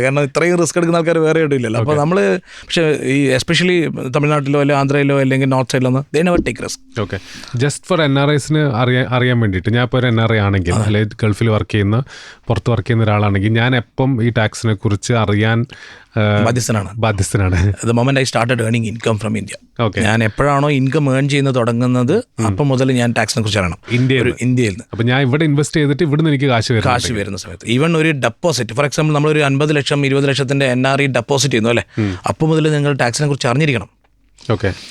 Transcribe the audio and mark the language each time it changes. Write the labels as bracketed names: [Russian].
[Malayalam] കാരണം ഇത്രയും റിസ്ക് എടുക്കുന്ന ആൾക്കാർ വേറെ എവിടെയും ഇല്ലല്ലോ. അപ്പോൾ നമ്മൾ പക്ഷേ ഈ എസ്പെഷ്യലി തമിഴ്നാട്ടിലോ അല്ലെങ്കിൽ ആന്ധ്രയിലോ അല്ലെങ്കിൽ north സൈഡിലൊന്നും [English] they never take risk. [Malayalam] Okay, just for NRIസിന് അറിയാൻ വേണ്ടിയിട്ട്, ഞാൻ ഇപ്പോൾ ഒരു NRI ആണെങ്കിൽ അല്ലെങ്കിൽ ഗൾഫിൽ വർക്ക് ചെയ്യുന്ന, പുറത്ത് വർക്ക് ചെയ്യുന്ന ഒരാളാണെങ്കിൽ ഞാൻ എപ്പം ഈ ടാക്സിനെ കുറിച്ച് അറിയാൻ ബാധ്യസ്ഥനാണ്? [English] The moment I started earning income from India. Okay. [Malayalam] ഞാൻ എപ്പോഴാണോ ഇൻകം ഏൺ ചെയ്യുന്നത് തുടങ്ങുന്നത് അപ്പം മുതൽ ഞാൻ ടാക്സിനെ കുറിച്ച് അറിയണം ഇന്ത്യയിൽ നിന്ന്. അപ്പം ഞാൻ ഇവിടെ ഇൻവെസ്റ്റ് ചെയ്തിട്ട് ഇവിടുന്ന് എനിക്ക് കാശ് വരുന്ന സമയത്ത് ഈവൻ ഒരു ഡെപ്പോസിറ്റ്, ഫോർ എക്സാമ്പിൾ നമ്മളൊരു 50 ലക്ഷം 20 ലക്ഷത്തിൻ്റെ NRI ഡെപ്പോസിറ്റ് ചെയ്യുന്നു അല്ലേ, അപ്പം മുതൽ നിങ്ങൾ ടാക്സിനെ കുറിച്ച് അറിഞ്ഞിരിക്കണം. ഓക്കെ,